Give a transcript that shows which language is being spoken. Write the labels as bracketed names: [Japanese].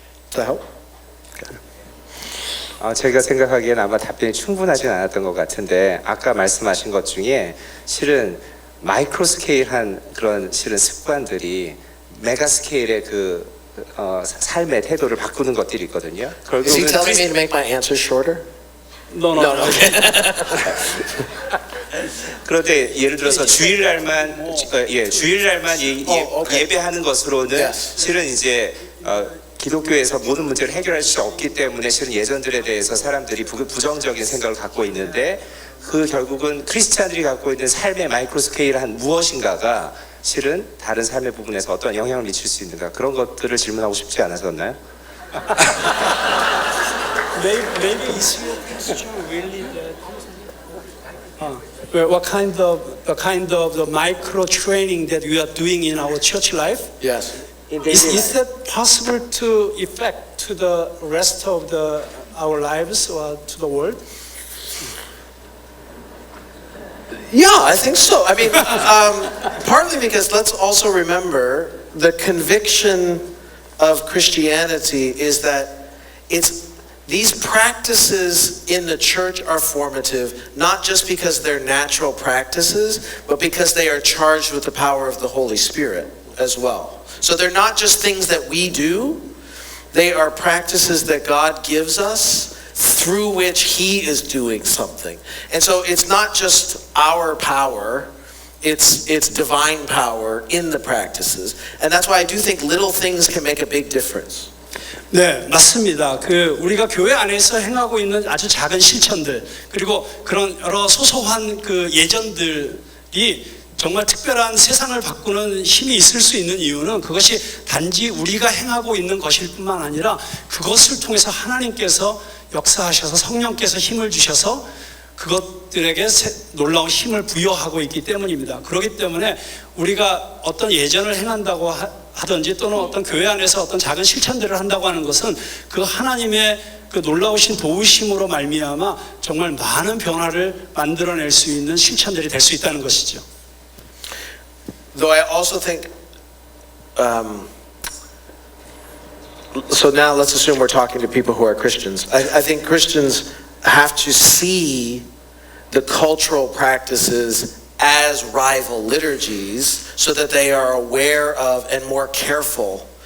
[English] Does that help? [Korean] 제가 생각하기엔 아마 답변이 충분하진 않았던 것 같은데 아까 말씀하신 것 중에 실은 마이크로 스케일한 그런 실은 습관들이 메가 스케일의 그 삶의 태도를 바꾸는 것들이 있거든요. [English] Is he telling me to make my answer shorter? No. [Korean] 그런데 예를 들어서 주일날만 [English] okay. [Korean] 예배하는 것으로는 [English] Yes. [Korean] 실은 이제 기독교에서 모든 문제를 해결할 수 없기 때문에 실은 예전들에 대해서 사람들이 부정적인 생각을 갖고 있는데 그 결국은 크리스찬들이 갖고 있는 삶의 마이크로 스케일한 무엇인가가 실은 다른 삶의 부분에서 어떤 영향을 미칠 수 있는가 그런 것들을 질문하고 싶지 않았었나요? [English] Maybe is your question really that what kind of the micro training that we are doing in our church life? Yes. Is that possible to effect to the rest of our lives or to the world? Yeah, I think so. I mean, partly because let's also remember the conviction of Christianity is that these practices in the church are formative, not just because they're natural practices, but because they are charged with the power of the Holy Spirit as well. So they're not just things that we do, they are practices that God gives us through which He is doing something. And so it's not just our power, it's divine power in the practices. And that's why I do think little things can make a big difference. [Korean] 네, 맞습니다. 우리가 교회 안에서 행하고 있는 아주 작은 실천들 그리고 그런 여러 소소한 그 예전들이 정말 특별한 세상을 바꾸는 힘이 있을 수 있는 이유는 그것이 단지 우리가 행하고 있는 것일 뿐만 아니라 그것을 통해서 하나님께서 역사하셔서 성령께서 힘을 주셔서 그것들에게 놀라운 힘을 부여하고 있기 때문입니다. 그렇기 때문에 우리가 어떤 예전을 행한다고 하든지 또는 어떤 교회 안에서 어떤 작은 실천들을 한다고 하는 것은 그 하나님의 그 놀라우신 도우심으로 말미암아 정말 많은 변화를 만들어낼 수 있는 실천들이 될 수 있다는 것이죠. [English] Though I also think, so now let's assume we're talking to people who are Christians. I think Christians have to see the cultural practices as rival liturgies so that they are aware of and more careful.